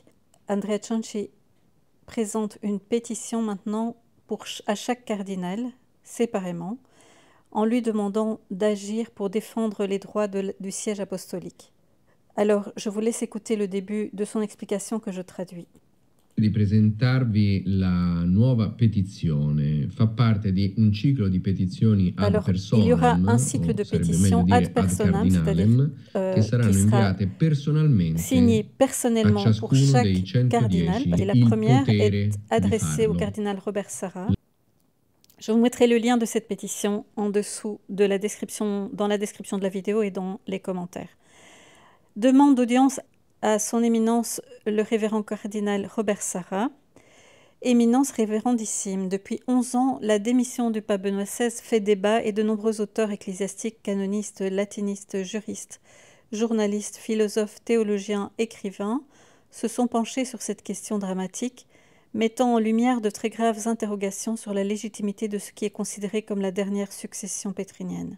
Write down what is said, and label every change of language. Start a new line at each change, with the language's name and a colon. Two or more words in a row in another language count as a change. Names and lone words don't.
French: Andrea Cianci présente une pétition maintenant à chaque cardinal, séparément, en lui demandant d'agir pour défendre les droits du siège apostolique. Alors, je vous laisse écouter le début de son explication que je traduis.
Italian: Di presentarvi la nuova petizione, fa parte di un ciclo di petizioni ad
French: Alors,
Italian: personam,
French: il y aura un cycle de
Italian: o sarebbe meglio
French: pétitions ad
Italian: dire ad personam,
French: c'est-à-dire
Italian: cardinalem, che
French: qui
Italian: saranno
French: sera
Italian: inviate personalmente
French: signé
Italian: a
French: personnellement pour
Italian: ciascuno dei
French: chaque cardinal. 110 Et la
Italian: il
French: première est
Italian: potere di
French: adressée au
Italian: farlo.
French: cardinal Robert Sarra. Je vous mettrai le lien de cette pétition en dessous de la description, dans la description de la vidéo et dans les commentaires. Demande d'audience à son éminence le révérend cardinal Robert Sarra. Éminence révérendissime, depuis 11 ans, la démission du pape Benoît XVI fait débat et de nombreux auteurs ecclésiastiques, canonistes, latinistes, juristes, journalistes, philosophes, théologiens, écrivains se sont penchés sur cette question dramatique, mettant en lumière de très graves interrogations sur la légitimité de ce qui est considéré comme la dernière succession pétrinienne.